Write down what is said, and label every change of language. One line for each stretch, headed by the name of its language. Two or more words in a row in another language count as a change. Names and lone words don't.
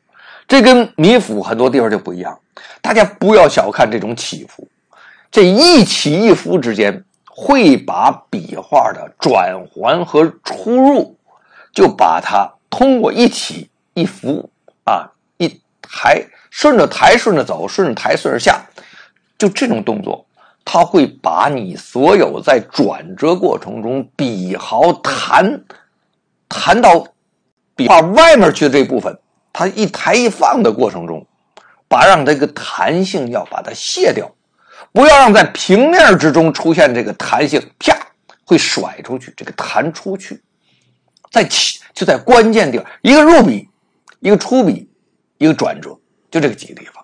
Chinese: 這跟米芾很多地方就不一樣，大家不要小看這種起伏，這一起一伏之間會把筆畫的轉換和出入，就把它通過一起一伏一抬，順着抬順着走，順着抬順着下，就這種動作，它會把你所有在轉折過程中筆毫彈到筆畫外面去的這部分，它一抬一放的過程中， 讓這個彈性要把它卸掉，不要讓在平面之中出现这个弹性，啪会甩出去，这个弹出去，就在关键地方，一个入笔，一个出笔，一个转折，就这个几个地方。